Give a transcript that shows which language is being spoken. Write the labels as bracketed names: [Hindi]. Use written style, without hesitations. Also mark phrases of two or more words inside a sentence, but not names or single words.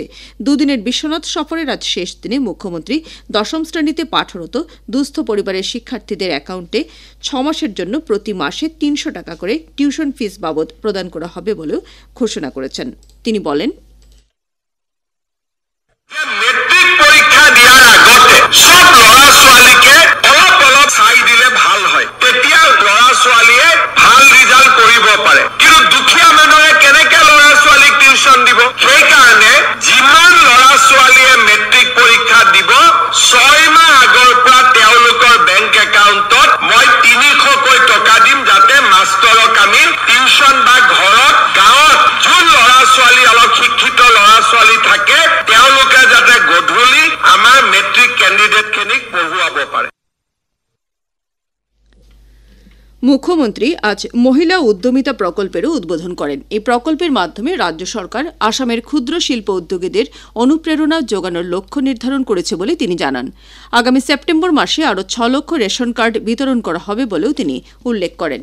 [Bangla] দুদিনের বিশ্বনাথ সফরের আজ শেষ দিনে মুখ্যমন্ত্রী 10ম শ্রেণীতে পাঠরত দুস্থ পরিবারের শিক্ষার্থীদের অ্যাকাউন্টে 6 মাসের জন্য প্রতি মাসে 300 টাকা করে টিউশন ফিস বাবদ প্রদান করা হবে বলেও ঘোষণা করেছেন। তিনি বলেন, [Assamese] মেট্রিক পরীক্ষা দিয়ার আগতে সব ল'ৰা ছোৱালীকে অলপ চাই দিলে ভাল হয়, তেতিয়া ল'ৰা ছোৱালীয়ে ভাল ৰিজাল্ট কৰিব পাৰে। কিন্তু দুখীয়া মানুহে কেনেকে ল'ৰা ছোৱালীক টিউচন দিব? সেইকাৰণে যিমান ল'ৰা ছোৱালীয়ে মেট্ৰিক পৰীক্ষা দিব 6 মাহ আগৰ পৰা তেওঁলোকৰ বেংক একাউণ্টত মই 300কৈ টকা দিম, যাতে মাষ্টৰক আমি টিউচন বা ঘৰত গাঁৱত যোন ল'ৰা ছোৱালী অলপ শিক্ষিত ল'ৰা ছোৱালী থাকে তেওঁলোকে যাতে গধূলি আমাৰ মেট্ৰিক ক্যান্ডিডেটখিনিক পঢ়ুৱাব পাৰে। [Bangla] মুখ্যমন্ত্রী আজ মহিলা উদ্যমিতা প্রকল্পেরও উদ্বোধন করেন। এই প্রকল্পের মাধ্যমে রাজ্য সরকার আসামের ক্ষুদ্র শিল্প উদ্যোগীদের অনুপ্রেরণা যোগানোর লক্ষ্য নির্ধারণ করেছে বলে তিনি জানান। আগামী সেপ্টেম্বর মাসে আরও 6 লক্ষ রেশন কার্ড বিতরণ করা হবে বলেও তিনি উল্লেখ করেন।